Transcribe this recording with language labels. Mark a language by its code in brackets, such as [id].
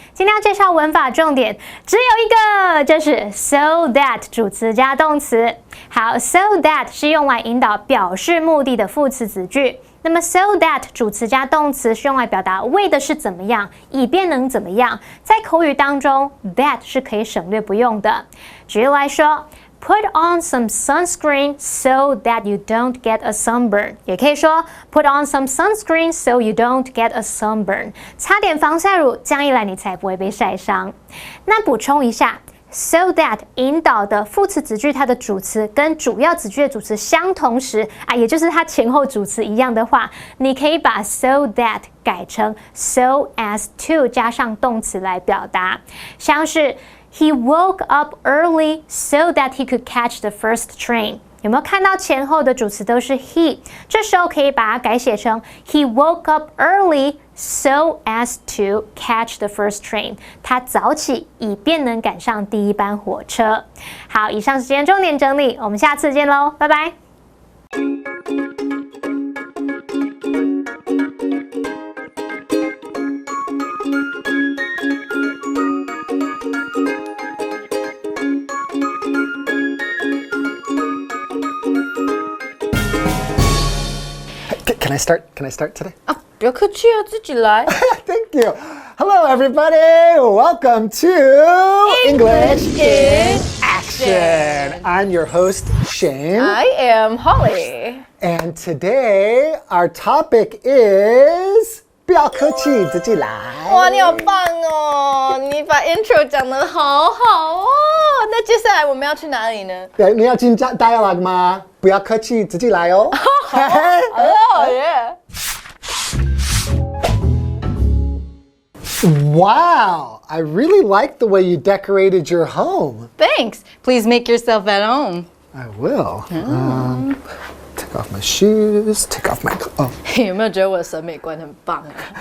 [zh] 今天要介绍文法重点只有一个，就是 so that 主词加动词。好 ，so that 是用来引导表示目的的副词子句。那么 so that 主词加动词是用来表达为的是怎么样，以便能怎么样。在口语当中 ，that 是可以省略不用的。举例来说。 [en] Put on some sunscreen so that you don't get a sunburn。 [zh] 也可以说 [en] Put on some sunscreen so you don't get a sunburn。 [zh] 擦点防晒乳，这样一来你才不会被晒伤。那补充一下 ，so that 引导的副词子句，它的主词跟主要子句的主词相同时啊，也就是它前后主词一样的话，你可以把 so that 改成 so as to 加上动词来表达，像是。 [en] He woke up early so that he could catch the first train。 [zh] 有没有看到前后的主词都是 he？这时候可以把它改写成 [en] He woke up early so as to catch the first train。 [zh] 他早起，以便能赶上第一班火车。好，以上是今天重点整理，我们下次见喽，拜拜。 [en] Can I start? Can I start today? [zh] 啊，不要客气啊，自己来。 [en] Thank you. Hello, everybody. Welcome to English in Action. I'm your host, Shane. I am Holly. And today, our topic is [zh] 不要客气，自己来。哇，你好棒哦！你把 intro 讲得好好哦。那接下来我们要去哪里呢？对，你要进 dialogue 吗？不要客气，自己来哦。好耶！ [en] Wow, I really like the way you decorated your home. Thanks. Please make yourself at home. I will. Take off my shoes, take off my clothes. [zh] 有没有觉得我的审美观很棒啊？